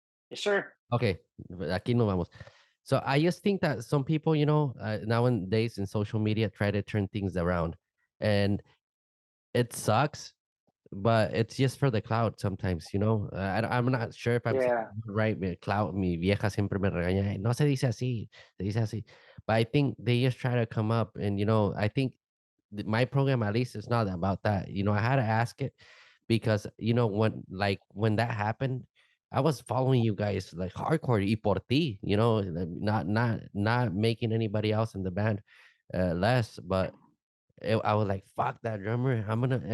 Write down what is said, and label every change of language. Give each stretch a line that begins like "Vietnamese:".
English: Yes, sir.
Spanish: Okay, aquí nos vamos.
English: So I just think that some people, you know, nowadays in social media try to turn things around, and it sucks, but it's just for the cloud sometimes, you know. I'm not sure if I'm saying Yeah. it right.
Spanish: Cloud, mi vieja siempre me regaña. No se dice así, se dice así.
English: But I think they just try to come up, and you know, I think my program at least is not about that. You know, I had to ask it because you know when that happened, I was following you guys like hardcore
Spanish: y por ti,
English: you know, not making anybody else in the band less, but I was like, fuck that drummer. I'm gonna.